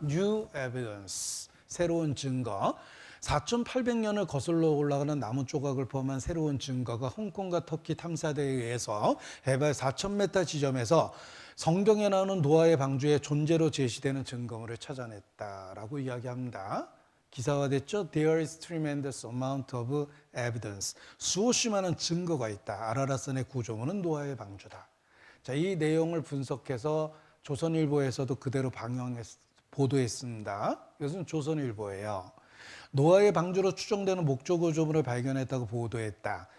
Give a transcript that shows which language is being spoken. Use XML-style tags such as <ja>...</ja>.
<en>New evidence,</en> <ko>새로운 증거. 4,800년을 거슬러 올라가는 나무 조각을 포함한 새로운 증거가 홍콩과 터키 탐사대에 의해서 해발 4,000m 지점에서 성경에 나오는 노아의 방주의 존재로 제시되는 증거물을 찾아냈다라고 이야기합니다. 기사화됐죠?</ko> <en>There is tremendous amount of evidence.</en> <ko>수없이 많은 증거가 있다. 아라라산의 구조물은 노아의 방주다. 자, 이 내용을 분석해서 조선일보에서도 그대로 보도했습니다. 이것은 조선일보예요. 노아의 방주로 추정되는 목조 구조물을 발견했다고 보도했다.</ko>